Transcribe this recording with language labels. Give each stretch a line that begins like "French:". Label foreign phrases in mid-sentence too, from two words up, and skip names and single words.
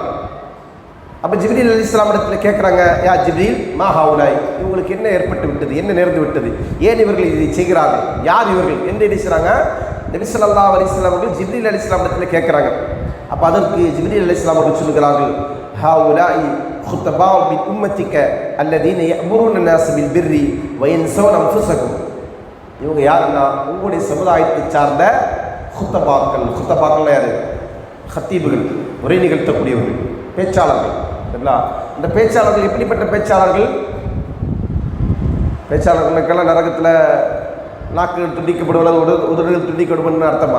Tamil: அப்போ ஜிப்ரீல் அலைஹிஸ்ஸலாம் இடத்துல கேட்குறாங்க,
Arabic: يا جبريل ما هؤلاء,
Tamil: இவங்களுக்கு என்ன ஏற்பட்டு விட்டது, என்ன நேர்ந்து விட்டது, ஏன் இவர்கள் இதை செய்கிறார்கள், யார் இவர்கள் என்று நினைச்சாங்க. நபி
Arabic: صلى الله عليه وسلم
Tamil: அவர்கள் ஜிப்ரீல் அலைஹிஸ்ஸலாம் இடத்துல கேட்குறாங்க. அப்போ அதற்கு ஜிப்ரீல் அலைஹிஸ்ஸலாம் அவர்கள் சொல்லுகிறார்கள்,
Arabic: ஹவுலாய் خطباء من أمتك الذين يأمرون الناس بالبر وينسون أنفسهم.
Tamil: இவங்க யாருன்னா உங்களுடைய சமுதாயத்தை சார்ந்த குத்தபாக்கள். குத்தபாக்கள் யாரு? ஹத்தீபுகள், உரை நிகழ்த்தக்கூடியவர்கள், பேச்சாளர்கள். சரிங்களா? இந்த பேச்சாளர்கள் எப்படிப்பட்ட பேச்சாளர்கள்? பேச்சாளர்களுக்கெல்லாம் நரகத்தில் நாக்கு துண்டிக்கப்படுவது, உதடுகள் துண்டிக்கப்படும்னு அர்த்தமா?